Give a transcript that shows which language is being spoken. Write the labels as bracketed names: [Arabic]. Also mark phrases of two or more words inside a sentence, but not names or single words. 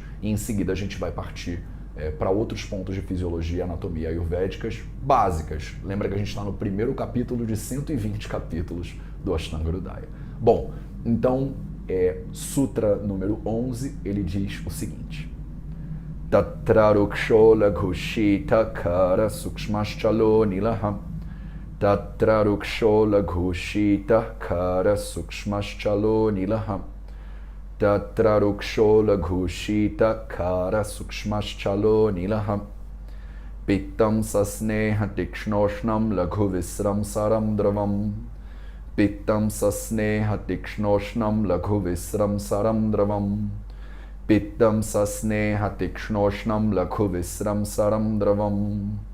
[Portuguese] E em seguida a gente vai partir para outros pontos de fisiologia e anatomia ayurvédicas básicas. Lembra que a gente está no primeiro capítulo de 120 capítulos do Ashtanga Hridaya. Bom, então, Sutra número 11, ele diz o seguinte: [Sanskrit] Tatra ruksho laghushita kara sukshmaschalo nilaha Tatra ruksho laghushita kara sukshmaschalo nilaha Tatra ruksho laghushita kara sukshmaschalo nilaha Pittam sasneha tikshnoshnam laghuvisram saram dravam Pittam sasneha tikshnoshnam laghuvisram saram dravam Pittam sasneha tikshnoshnam laghuvisram saram dravam